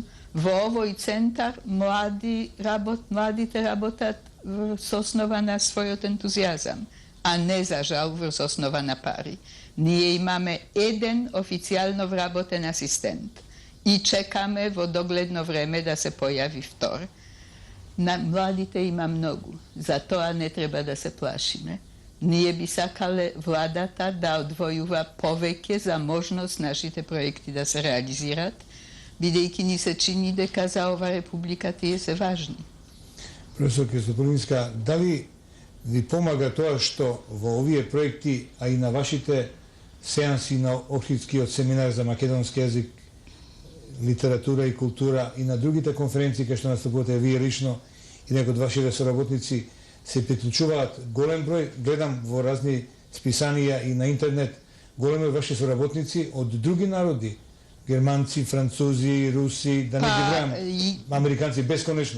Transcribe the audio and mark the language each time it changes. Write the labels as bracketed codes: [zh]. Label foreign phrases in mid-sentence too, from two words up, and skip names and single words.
[mk] Во овој центар младите работат со основа на својот ентузијазам, а не за жал врз основа на пари. Ние имаме еден официјално вработен асистент и чекаме во догледно време да се појави втор. Младите има многу, затоа не треба да се плашиме. Ние би сакале владата да одвојува повеќе за можност нашите проекти да се реализираат, бидејќи ни се чини дека за ова република тие се важни. Професор Кристополинска, дали ви помага тоа што во овие проекти, а и на вашите сеанси на Охридскиот семинар за македонски јазик, литература и култура и на другите конференции кај што настапувате вие лично и некои од вашите соработници, се приклучуваат голем број, гледам во разни списанија и на интернет, голем број ваши соработници од други народи, германци, французи, руси, да не ги бројам, американци бесконечно.